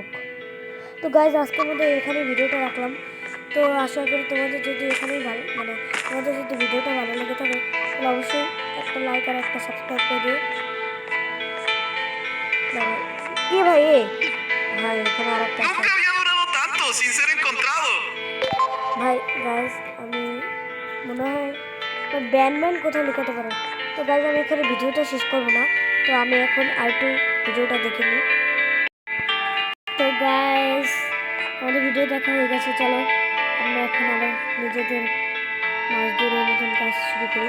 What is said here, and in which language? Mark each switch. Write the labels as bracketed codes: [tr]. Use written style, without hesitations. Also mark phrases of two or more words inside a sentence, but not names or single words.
[bn] তো গাইজ আজকের মধ্যে এখানে ভিডিওটা রাখলাম। তো আশা করি তোমাদের যদি এখানেই ভালো, মানে তোমাদের যদি ভিডিওটা ভালো লেগে থাকে তাহলে অবশ্যই একটা লাইক আর একটা সাবস্ক্রাইব করে দিও। কি ভাই ভাই এখানে আর একটা [es] Nunca había durado tanto sin ser encontrado. [bn] ভাই গাইজ, আমি মনে হয় ব্যানম্যান কোথায় লুকাতে পারে। তো গাইজ আমি এখানে ভিডিওটা শেষ করবো না, তো আমি এখন আরেকটু ভিডিওটা দেখে নিই। তো গাইজ আমাদের ভিডিও দেখা হয়ে গেছে, চলো আমরা এখন আবার নিজেদের মাছ ধরার মতন কাজ শুরু করি।